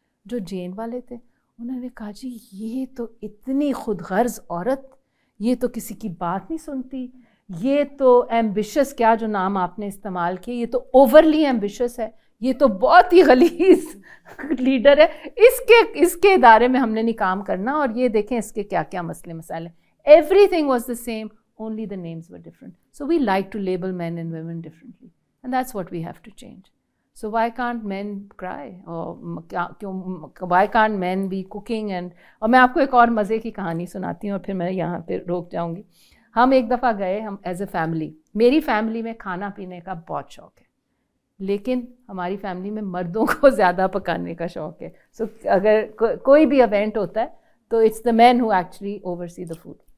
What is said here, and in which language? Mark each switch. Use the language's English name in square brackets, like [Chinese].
[Urdu] جو جین والے تھے انہوں نے کہا جی یہ تو اتنی خود غرض عورت, یہ تو کسی کی بات نہیں سنتی, یہ تو ایمبیشس, کیا جو نام آپ نے استعمال کیا, یہ تو اوورلی ایمبیشس ہے, یہ تو بہت ہی غلیظ لیڈر ہے, اس کے ادارے میں ہم نے نہیں کام کرنا. اور یہ دیکھیں اس کے کیا کیا مسئلے مسائل ہیں. [English] Everything was the same, only the names were different. So we like to label men and women differently, and that's what we have to change. So why can't men cry, or why can't men be cooking? [Urdu] اور میں آپ کو ایک اور مزے کی کہانی سناتی ہوں اور پھر میں یہاں پہ روک جاؤں گی. ہم ایک دفعہ گئے, ہم ایز اے فیملی, میری فیملی میں کھانا پینے کا بہت شوق ہے, لیکن ہماری فیملی میں مردوں کو زیادہ پکانے کا شوق ہے. سو اگر کوئی بھی ایونٹ ہوتا ہے تو [English] It's the man who actually oversee the food.